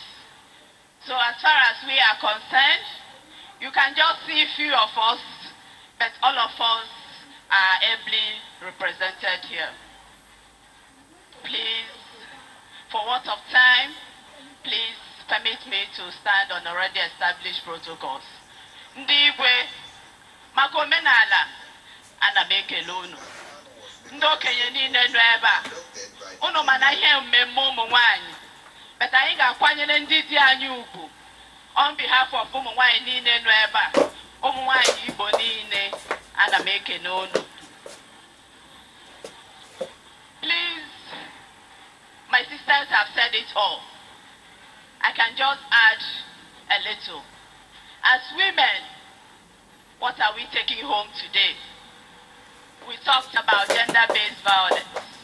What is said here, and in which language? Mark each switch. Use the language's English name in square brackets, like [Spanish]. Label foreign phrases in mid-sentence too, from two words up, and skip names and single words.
[English] So as far as we are concerned, you can just see a few of us, but all of us are ably represented here. Please, for want of time, please permit me to stand on already established protocols. [Igbo] Ndị igwe, maka omenala, ana m ekele unu. Ndị okenye niile nọ ebe a, unu mana ihe mmemme ụmụ nwanyị, but anyị ga-akwanyere ndị di anyị ugwu. [English] On behalf of [Igbo] ụmụ nwanyị niile nọ ebe a, ụmụ nwanyị Igbo niile, ana m ekele unu. [English] Please, my sisters have said it all. I can just add a little. As women, what are we taking home today? We talked about gender-based violence.